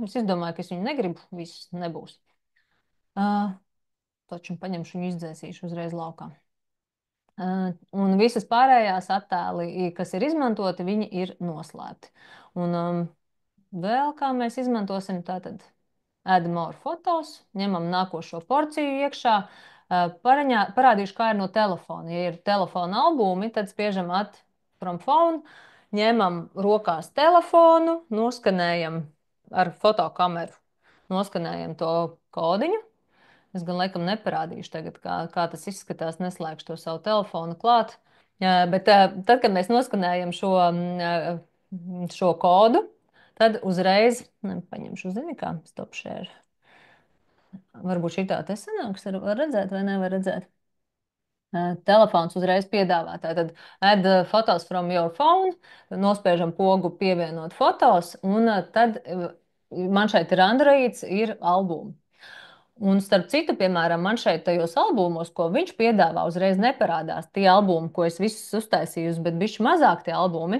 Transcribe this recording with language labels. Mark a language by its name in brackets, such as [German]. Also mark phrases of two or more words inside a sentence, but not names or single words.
[Latvian] Es izdomāju, ka es viņu negribu, viss nebūs. Taču paņemšu viņu izdzēsīšu uzreiz laukā. Un visas pārējās attēli, kas ir izmantoti, viņi ir noslēpti. Un vēl kā mēs izmantosim tātad [English] add more fotos, [Latvian] ņemam nākošo porciju iekšā, parādīšu, kā ir no telefona. Ja ir telefona albumi, tad spiežam [English] add from phone, [Latvian] ņemam rokās telefonu, noskanējam ar fotokameru, noskanējam to kodiņu. Es gan laikam neparādīšu tagad, kā tas izskatās, neslēgšu to savu telefonu klāt. Bet tad, kad mēs noskanējam šo kodu, tad uzreiz, paņemšu, zini kā, [English] stop share. [Latvian] Varbūt šī tā te sanāks, var redzēt vai nevar redzēt. Telefons uzreiz piedāvā. Tātad [English] add photos from your phone, [Latvian] nospiežam pogu pievienot fotos, un tad man šeit ir Androids, ir albumi. Un starp citu, piemēram, man šeit tajos albumos, ko viņš piedāvā, uzreiz neparādās tie albumi, ko es visus uztaisījusi, bet bišķi mazāk tie albumi.